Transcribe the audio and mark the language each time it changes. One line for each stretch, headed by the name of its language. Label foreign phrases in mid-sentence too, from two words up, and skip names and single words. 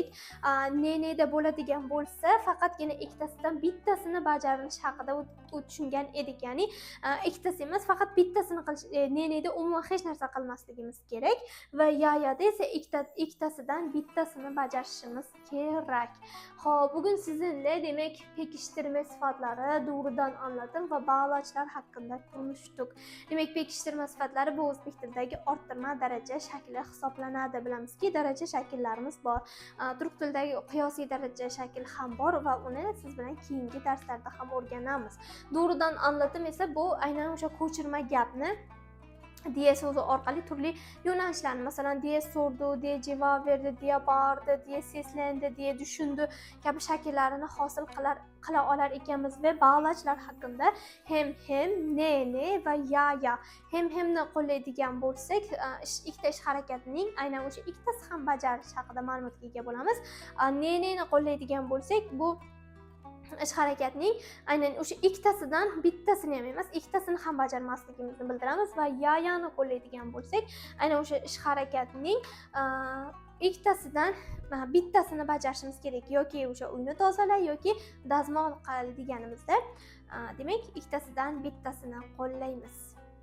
Uzbek: Ne'da bo'ladigan bo'lsa, faqatgina ikkitasidan bittasini bajarilish haqida tushungan edik. Ya'ni ikkitasi emas, faqat bittasini qilish, ne'da umuman hech narsa qilmasligimiz kerak va ya'da esa ikkitasidan bittasini bajarishimiz kerak.
Turkish: Xo'p, bugun sizinle demek pekiştirme sıfatları, doğrudan anlatım ve bağlaçlar hakkında konuştuk. Demek pekiştirme sıfatları
Uzbek: bu o'zbek tilidagi orttirma daraja shakli hisoblanadi. Bilamizki, daraja shakllarimiz bor. Turk tilidagi qiyosiy daraja shakl ham bor va uni siz bilan keyingi darslarda ham o'rganamiz.
Turkish: Doğrudan anlatım
Uzbek: esa bu aynan o'sha ko'chirma gapni diye so'zi orqali turli yo'nalishlarni, masalan,
Turkish: diye sordu, diye
Uzbek: javob berdi,
Turkish: diye bağırdı, diye seslendi, diye düşündü
Uzbek: kabi shakllarini hosil qila olar ekanmiz va bog'lachlar haqida hem, ne va ya. Hemni qo'llaydigan bo'lsak, ikkita ish harakatining aynan o'sha ikkitasi ham bajarish haqida ma'lumotga ega bo'lamiz. Ne'ni qo'llaydigan bo'lsak, bu ish harakatning aynan o'sha ikkitasidan bittasini ham emas, ikkitasini ham bajarmasligimizni bildiramiz va ya'ni qo'llaydigan bo'lsak, aynan o'sha ish harakatning ikkitasidan bittasini bajarishimiz kerak, yoki o'sha uyni tozala yoki dazmol qil deganimizda, demak, ikkitasidan bittasini qo'llaymiz.